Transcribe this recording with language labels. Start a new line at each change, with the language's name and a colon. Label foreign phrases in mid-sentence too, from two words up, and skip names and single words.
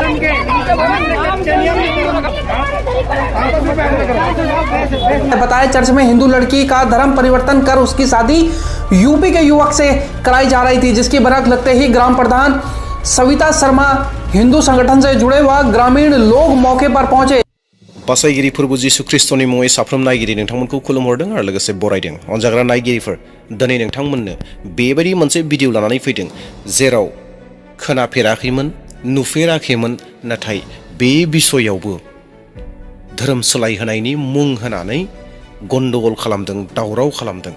Hindi: बताया चर्च में हिंदू लड़की का धर्म परिवर्तन कर उसकी शादी यूपी के युवक से कराई जा रही थी, जिसकी भनक लगते ही ग्राम प्रधान सविता शर्मा, हिंदू संगठन से जुड़े व ग्रामीण लोग मौके पर पहुंचे।
Bodo: बासायगिरिफोरबो जिसु ख्रिस्टनि मुङै साफ्रोम नायगिरि नोंथांमोनखौ खुलुमहरदों आरो लोगोसे बरायदों। अनजाग्रा नायगिरिफोर, दिनै नोंथांमोननो बेबायदि मोनसे भिडिअ लानानै फैदों जेराव खोनाफेराखैमोन, नुफेराखैमोन, नाथाय बे बिसयावबो धोरोम सोलायहोनायनि मुं होनानै गन्डगल खालामदों, दावराव खालामदों।